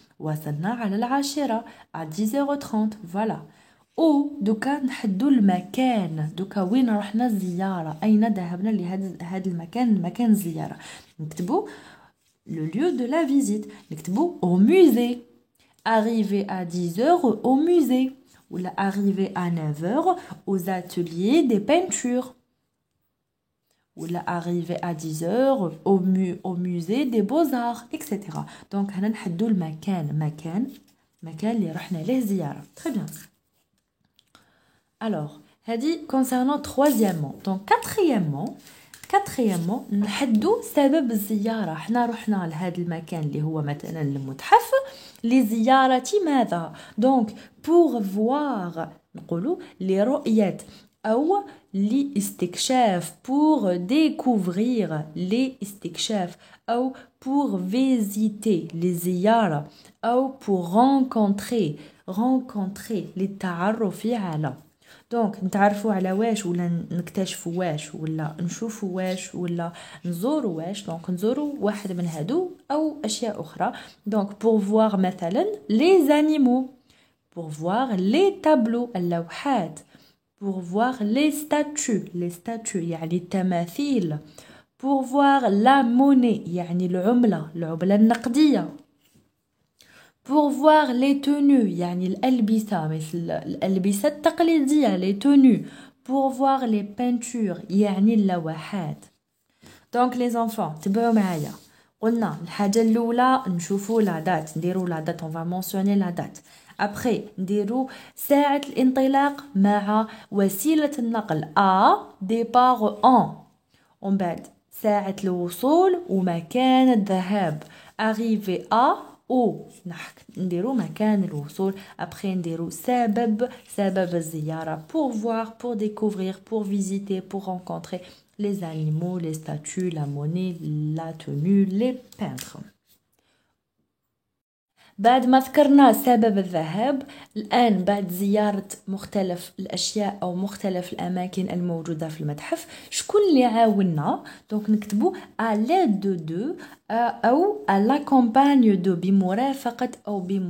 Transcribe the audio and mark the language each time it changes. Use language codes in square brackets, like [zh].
[ar] وصلنا على العاشرة [fr] à 10h30. [ar] فوالا. او دوكا نحدو المكان. دوكا وين رحنا الزيارة، أين ذهبنا لهذا المكان، مكان الزيارة. [fr] نكتبو le lieu de la visite. نكتبو au musée. arriver à 10h au musée. ولا arriver à 9h aux ateliers des peintures. ولا arriver à 10h au musée des beaux-arts, etc. [ar] Donc هنا نحدو المكان، مكان اللي رحنا ليه زيارة. [fr] Très bien. Alors هذه concernant troisièmement. [ar] Donc quatrièmement نحدو سبب الزيارة. حنا رحنا لهذا المكان اللي هو مثلا المتحف لزيارة ماذا. Donc [fr] pour voir [ar] نقولو لرؤية أو لاستكشاف، [fr] pour découvrir [ar] لاستكشاف، أو [fr] pour visiter [ar] لزيارة، أو [fr] pour rencontrer [ar] للتعرف على. دونك نتعرفوا على واش، ولا نكتشفوا واش، ولا نشوفوا واش، ولا نزوروا واش. دونك نزوروا واحد من هادو أو أشياء أخرى. [fr] دونك pour voir مثلا les animaux، pour voir les tableaux [ar] اللوحات، [fr] pour voir les statues [ar] يعني التماثيل، [fr] pour voir la monnaie [ar] يعني العملة النقدية، [fr] pour voir les tenues [ar] يعني الألبسة، مثل الألبسة التقليدية [fr] les tenues، pour voir les peintures [ar] يعني اللوحات. دونك [fr] les enfants [ar] تبعوا معايا. قلنا الحاجة الأولى نشوفوا لا دات، نديروا لا دات، [fr] on va mentionner la date. [ar] ابخي نديرو ساعة الانطلاق مع وسيلة النقل [fr] départ en. [ar] ومن بعد ساعة الوصول ومكان الذهاب. [fr] arriver à [ar] او نديرو مكان الوصول. [fr] après نديرو سبب الزيارة pour voir, pour découvrir, pour visiter, pour rencontrer les animaux, les statues, la monnaie, la tenue, les peintres. [ar] بعد ما ذكرنا سبب الذهاب، الآن بعد زيارة مختلف الأشياء أو مختلف الأماكن الموجودة في المتحف، شكون اللي عاوننا؟ دونك نكتبو [fr] à l'aide de [ar] أو [fr] à l'accompagne de، [ar] بمرافقة أو